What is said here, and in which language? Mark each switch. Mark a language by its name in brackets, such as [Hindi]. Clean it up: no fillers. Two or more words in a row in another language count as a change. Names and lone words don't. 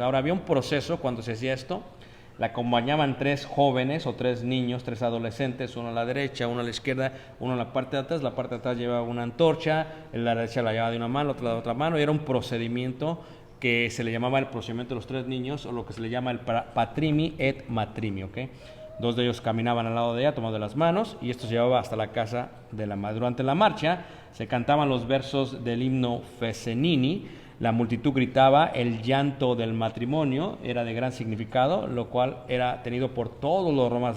[Spanish] Ahora había un proceso cuando se hacía esto. La acompañaban 3 jóvenes o 3 niños, 3 adolescentes, uno a la derecha, uno a la izquierda, uno en la parte de atrás. La parte de atrás llevaba una antorcha, en la derecha la llevaba de una mano, otra de otra mano, y era un procedimiento que se le llamaba el procedimiento de los 3 niños, o lo que se le llama el [Latin] patrimi et matrimi, [Spanish] ¿ok? 2 de ellos caminaban al lado de ella, tomando las manos, y esto se llevaba hasta la casa de la madre. Durante la marcha se cantaban los versos del himno Fesenini. La multitud gritaba el llanto del matrimonio, era de gran significado, lo cual era tenido por todos los romanos.